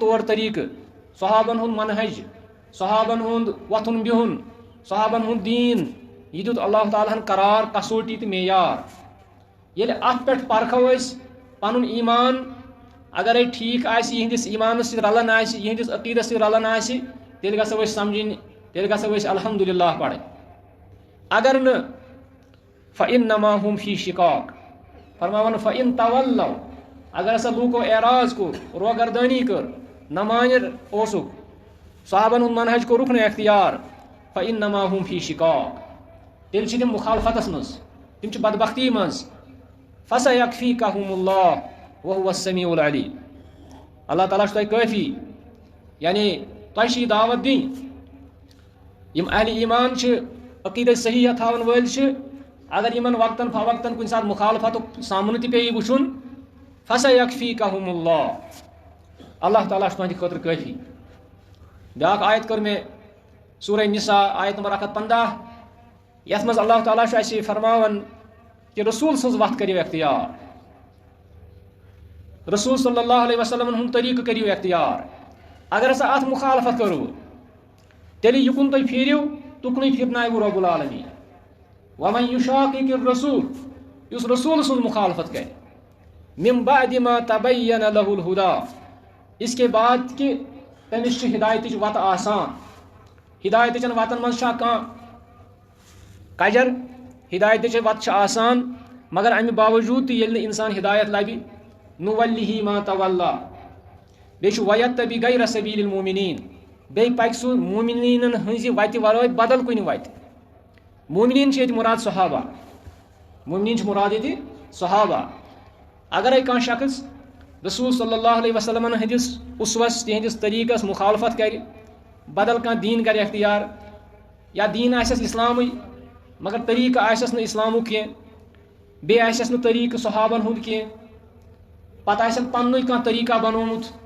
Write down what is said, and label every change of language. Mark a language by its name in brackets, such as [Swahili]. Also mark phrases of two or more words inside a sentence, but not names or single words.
[Kashmiri] طور طریقہٕ صحابن ہُنٛد منہج صحابن ہُنٛد وۄتھُن بِہُن صحابن ہُنٛد دیٖن یہِ دیُت اللہ تعالیٰ ہن قرار کسوٹی تہٕ معیار ییٚلہِ اتھ پٮ۪ٹھ پرکھو أسۍ پنُن ایمان اگرے ٹھیٖک آسہِ یِہنٛدِس ایمانس سۭتۍ رلان آسہِ یِہنٛدِس عقیٖدس سۭتۍ رلان آسہِ تیٚلہِ گژھو أسۍ سمجھِنۍ تیٚلہِ گژھو أسۍ الحمدُاللہ پرٕنۍ اگر نہٕ [Arabic] فإنما هم فی شقاق [Kashmiri] فرماوان [Arabic] فإن تولوا [Kashmiri] اگر ہسا لوٗکو اعراض کوٚر روگردٲنی کٔر نہ مانہِ اوسُکھ صحابن ہُنٛد منہج کوٚرُکھ نہٕ اختیار فإنما [Arabic] هم فی شقاق [Kashmiri] تیٚلہِ چھِ تِم مخالفتس منٛز تِم چھِ بدبختی منٛز [Arabic] فسيكفيكهم الله وهو السميع العليم [Kashmiri] اللہ تعالیٰ چھُ تۄہہِ کٲفی یعنی تۄہہِ چھِ یہِ دعوت دِنۍ یِم اہلِ ایمان چھِ عقیٖدے صحیح تھاون وٲلۍ چھِ اگر یِمن وقتاً فوقتاً کُنہِ ساتہٕ مخالفتُک سامنہٕ تہِ پیٚیہِ وٕچھُن [Arabic] فسيكفيكهم الله [Kashmiri] اللہ تعالیٰ چھُ تُہنٛدِ خٲطرٕ کٲفی بیاکھ آیت کٔر مےٚ سورہ نساء آیت نمبر 115 یتھ منٛز اللہ تعالیٰ چھُ اَسہِ فرماوان کہ رسول سٕنٛز وتھ کٔرِو اختیار رسول [Arabic] صلی اللہ علیہ وسلم [Kashmiri] ہُنٛد طریقہٕ کٔرِو اختیار اگر ہسا اتھ مخالفت کٔرٕو تیٚلہِ یُکُن تُہۍ پھیٖرِو تُکنُے پھِرناوٕ [Arabic] رۄب العالمیٖن ومن یُشاقِق الرسوٗل [Kashmiri] یُس رسوٗل سٕنٛز مخالفت کرِ [Arabic] من بعد ما تبین له الہدى [Urdu] اس کے بعد کہ [Kashmiri] تٔمِس چھِ ہدایتٕچ وتہٕ آسان ہدایتٕچن وتن منٛز چھا کانٛہہ کجر ہدایتٕچ وتہٕ چھِ آسان مگر امہِ باوجوٗد تہِ ییٚلہِ نہٕ انسان ہدایت لبہِ [Arabic] نُوَلِّہِ ما تولیٰ [Kashmiri] بیٚیہِ چھُ وَیَتَّبِع [Arabic] غَیرَ سَبیٖلِ الْمُؤْمِنِیٖن [Kashmiri] بیٚیہِ پَکہِ سُہ مومِنیٖنن ہٕنٛزِ وتہِ ورٲے بدل کُنہِ وتہِ مومِنیٖن چھِ ییٚتہِ مُراد صحابہ مومِنیٖن چھِ مُراد ییٚتہِ صحابہ اگرے کانٛہہ شخص رسول [Arabic] صلی اللہ علیہ وسلمن [Kashmiri] ہٕنٛدِس اُسوس تِہنٛدِس طریٖقس مخالفت کرِ بدل کانٛہہ دیٖن کرِ اختیار یا دیٖن آسٮ۪س اسلامٕے مگر طریٖقہٕ آسٮ۪س نہٕ اسلامُک کینٛہہ بیٚیہِ آسٮ۪س نہٕ طریٖقہٕ صحابن ہُنٛد کینٛہہ پتہٕ آسٮ۪ن پننُے کانٛہہ طریٖقہ بنومُت